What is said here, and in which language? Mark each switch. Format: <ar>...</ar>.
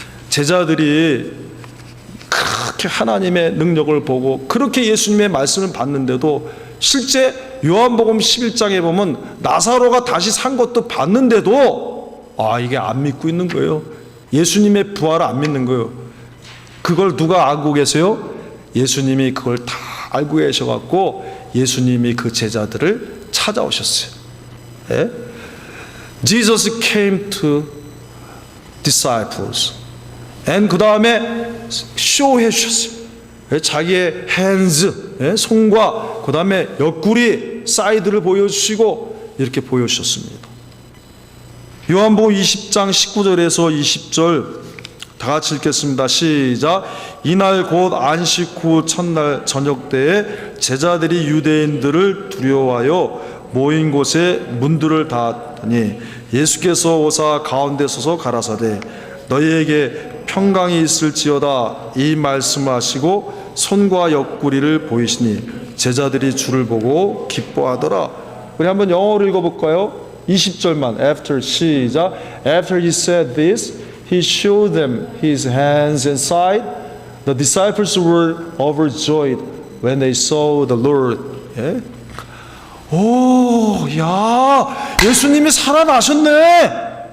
<ko>제자들이 그렇게 하나님의 능력을 보고 그렇게 예수님의 말씀을 받는데도 실제 요한복음 11장에 보면 나사로가 다시 산 것도 봤는데도 이게 안 믿고 있는 거예요. 예수님의 부활을 안 믿는 거예요. 그걸 누가 알고 계세요? 예수님이 그걸 다 알고 계셔갖고 예수님이 그 제자들을 찾아오셨어요. 예?</ko> <en>Jesus came to disciples.</en> <ko>and 그 다음에 쇼해 주셨어요. 자기의 hands, 손과 그 다음에 옆구리 사이드를 보여주시고 이렇게 보여주셨습니다. 요한복음 20장 19절에서 20절 다 같이 읽겠습니다. 시작. 이날 곧 안식 후 첫날 저녁 때에 제자들이 유대인들을 두려워하여 모인 곳에 문들을 닫았더니 예수께서 오사 가운데 서서 가라사대 너희에게 평강이 있을지어다 이 말씀을 하시고 손과 옆구리를 보이시니 제자들이 주를 보고 기뻐하더라. 우리 한번 영어로 읽어볼까요? 20절만. After 시작.</ko> <en>After he said this, he showed them his hands and side. The disciples were overjoyed when they saw the Lord.</en> <ko>예? 오, 야, 예수님이 살아나셨네.</ko>